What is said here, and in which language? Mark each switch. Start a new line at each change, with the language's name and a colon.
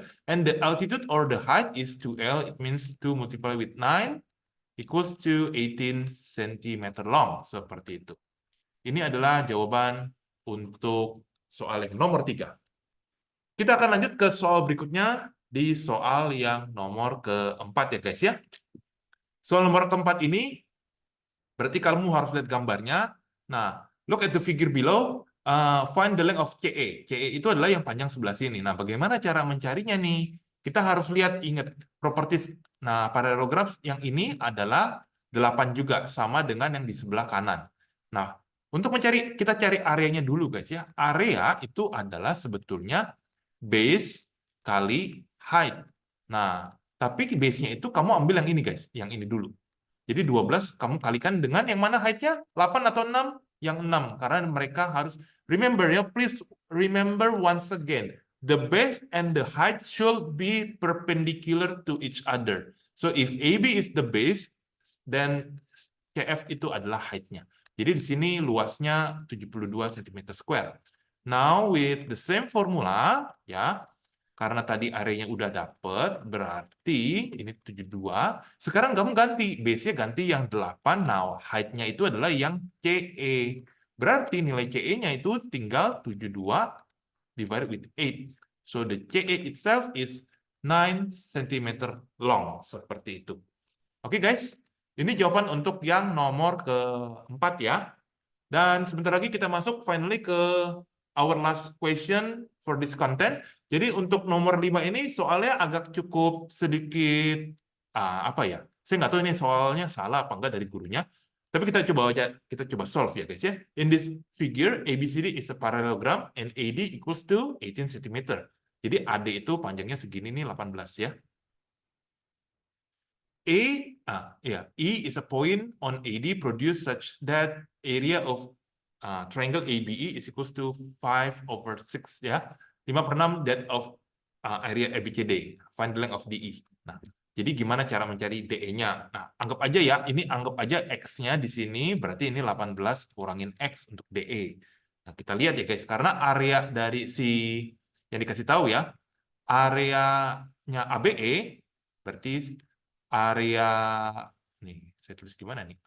English: And the altitude or the height is 2L, it means 2 multiplied with 9 equals to 18 cm long,
Indonesian: seperti itu. Ini adalah jawaban untuk soal yang nomor 3. Kita akan lanjut ke soal berikutnya, di soal yang nomor keempat ya guys ya. Soal nomor keempat ini, berarti kamu harus lihat gambarnya.
English: Nah, look at the figure below, find the length of CE.
Indonesian: CE itu adalah yang panjang sebelah sini. Nah, bagaimana cara mencarinya nih? Kita harus lihat, ingat, properties. Nah, parallelogram yang ini adalah 8 juga, sama dengan yang di sebelah kanan. Nah, untuk mencari, kita cari areanya dulu guys ya. Area itu adalah sebetulnya base kali height. Nah, tapi base-nya itu kamu ambil yang ini guys, yang ini dulu. Jadi 12 kamu kalikan dengan yang mana height-nya? 8 atau 6? Yang 6. Karena mereka harus,
English: remember ya, please remember once again, the base and the height should be perpendicular to each other. So if AB is the base, then CF
Indonesian: itu adalah height-nya. Jadi di sini luasnya 72 cm².
English: Now with the same formula,
Indonesian: ya, karena tadi areanya udah dapet, berarti ini 72. Sekarang kamu ganti, base-nya ganti yang 8. Now, height-nya itu adalah yang CE. Berarti nilai CE-nya itu tinggal 72 divided with 8.
English: So the CE itself is 9 cm long.
Indonesian: Seperti itu. Oke guys, ini jawaban untuk yang nomor keempat ya. Dan sebentar lagi kita masuk finally ke
English: our last question for this content.
Indonesian: Jadi untuk nomor 5 ini soalnya agak cukup sedikit, apa ya, saya nggak tahu ini soalnya salah apa enggak dari gurunya. Tapi kita coba aja, kita coba solve ya guys ya.
English: In this figure, ABCD is a parallelogram and AD equals to 18 cm.
Indonesian: Jadi AD itu panjangnya segini nih, 18 ya.
English: E is a point on AD produced such that area of triangle ABE is equals to 5/6 ya. 5/6 that of area ABCD. Find the length of DE.
Indonesian: Nah, jadi gimana cara mencari DE-nya? Nah, anggap aja ya, ini anggap aja X-nya di sini, berarti ini 18 kurangin X untuk DE. Nah, kita lihat ya guys, karena area dari si yang dikasih tahu ya, areanya ABE, berarti area, nih, saya tulis gimana nih?